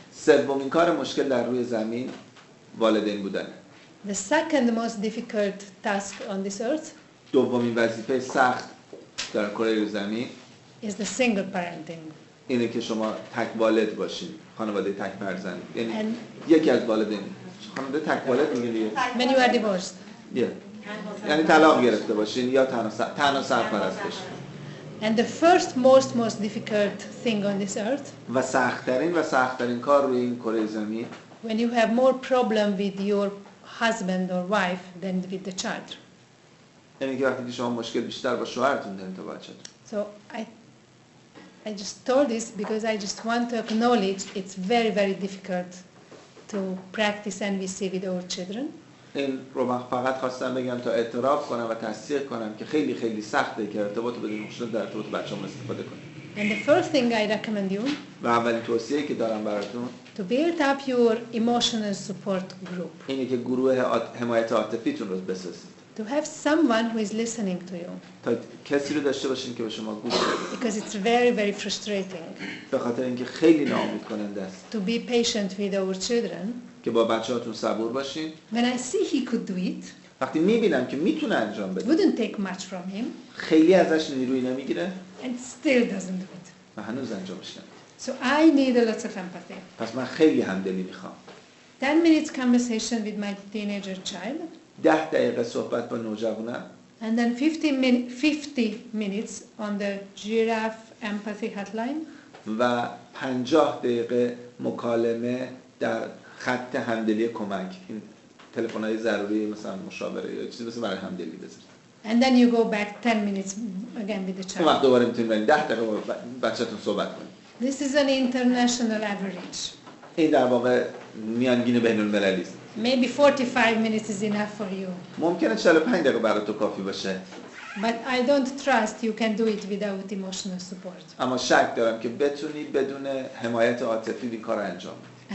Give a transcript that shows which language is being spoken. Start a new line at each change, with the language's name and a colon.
Persian: سومین کار مشکل در روی زمین والدین بودن.
English: The second most difficult task on this earth
Persian: دومین وظیفه سخت در کره زمین
English: is the single parenting.
Persian: اینه که شما تک والد باشید، خانواده تک فرزند. یعنی
English: And
Persian: یکی از والدین. خانواده تک والد میگه دیگه.
English: when you are divorced.
Persian: یعنی طلاق گرفته باشین یا تنها سرپرست باشین.
English: And the first most difficult thing on this earth,
Persian: و سخت‌ترین کار روی این کره زمین
English: when you have more problem with your husband or wife than with the child.
Persian: یعنی که وقتی که شما مشکل بیشتر با شوهرتون دارین تا بچه‌تون.
English: So I just told this because I just want to acknowledge it's very difficult to practice NVC with our children.
Persian: این رو من فقط خواستم بگم تا اعتراف کنم و تصدیق کنم که خیلی سخته که ارتباط بدون خشونت در ارتباط بچه‌مون استفاده کنیم.
English: And the first thing I recommend you
Persian: و اولین توصیه‌ای که دارم براتون
English: to build up your emotional support group.
Persian: اینه که گروه حمایت عاطفیتون رو بسازید.
English: To have someone who is listening to you.
Persian: تا کسی رو داشته باشین که به شما گوش بده.
English: Because it's very frustrating
Persian: به خاطر اینکه خیلی ناامید کننده است.
English: to be patient with our children.
Persian: که با بچه‌هاتون صبور باشین.
English: When I see he could do it,
Persian: وقتی می‌بینم که میتونه انجام بده.
English: wouldn't take much from him.
Persian: خیلی ازش نیرویی نمیگیره.
English: And still doesn't do it.
Persian: و هنوز انجامش نمیده.
English: So I need a lot of empathy.
Persian: پس من خیلی همدلی میخوام.
English: 10 minutes conversation with my teenager child.
Persian: 10 دقیقه صحبت با نوجوانم.
English: And then 50 minutes on the giraffe empathy hotline.
Persian: و 50 دقیقه مکالمه در خط همدلی کمک. این تلفن‌های ضروری مثلا مشاوره یا چیزی مثل برای همدلی بذارید.
English: And then you go back 10 minutes again with the child.
Persian: اون وقت دوباره میتونید برید 10 دقیقه با بچه‌تون صحبت کنید.
English: This is an international average.
Persian: این در واقع میانگین بین‌المللی است.
English: Maybe 45 minutes is enough for you.
Persian: ممکنه 45 دقیقه برای تو کافی باشه.
English: But I don't trust you can do it without emotional support.
Persian: اما شک دارم که بتونی بدون حمایت عاطفی این کار انجام بدی.